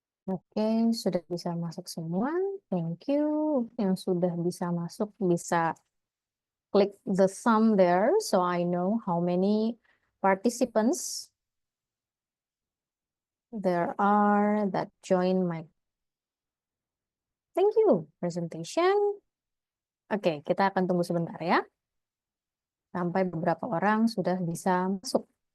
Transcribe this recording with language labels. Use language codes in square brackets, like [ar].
[id] Oke, sudah bisa masuk semua. [en] Thank you. [id] Yang sudah bisa masuk bisa klik [en] the thumb there so I know how many participants there are that join my thank you presentation. [id] Oke, kita akan tunggu sebentar ya sampai beberapa orang sudah bisa masuk.